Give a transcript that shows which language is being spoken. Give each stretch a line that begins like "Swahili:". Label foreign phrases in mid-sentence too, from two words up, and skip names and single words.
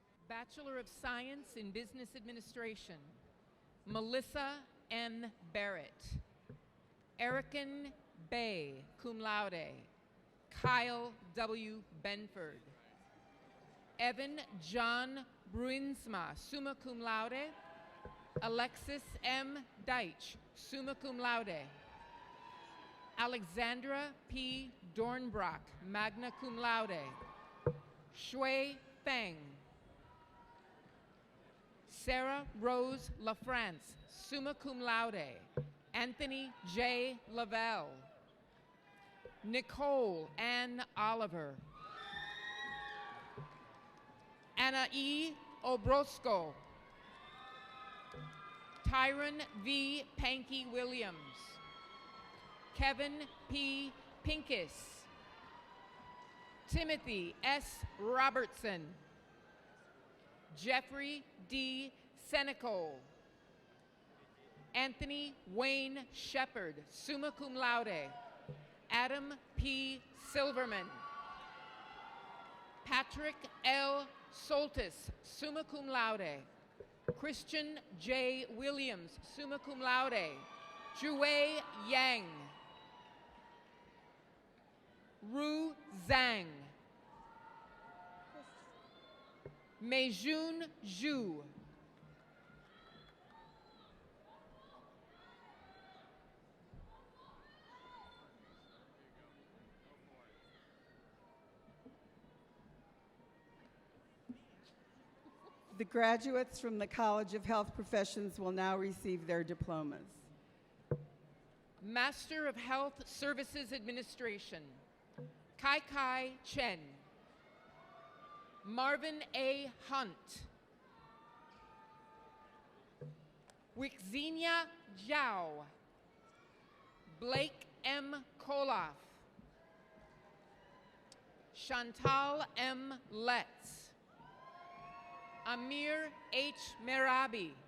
English: Bachelor of Science in Business Administration, Melissa M. Barrett. Erican Bay,
Latin: cum laude.
English: Kyle W. Benford. Evan John Bruinsma,
Latin: summa cum laude.
English: Alexis M. Deitch,
Latin: summa cum laude.
English: Alexandra P. Dornbrock,
Latin: magna cum laude.
English: Shui Feng. Sarah Rose LaFrance,
Latin: summa cum laude.
English: Anthony J. Lavelle. Nicole Ann Oliver. Anna E. Obrosco. Tyron V. Pankey Williams. Kevin P. Pincus. Timothy S. Robertson. Jeffrey D. Senecal. Anthony Wayne Shepard,
Latin: summa cum laude.
English: Adam P. Silverman. Patrick L. Soltis,
Latin: summa cum laude.
English: Christian J. Williams,
Latin: summa cum laude.
English: Jue Yang. Ru Zhang. Meijun Zhu. The graduates from the College of Health Professions will now receive their diplomas. Master of Health Services Administration, Kai Kai Chen. Marvin A. Hunt. Wixenia Zhao. Blake M. Koloff. Chantal M. Letts. Amir H. Merabi.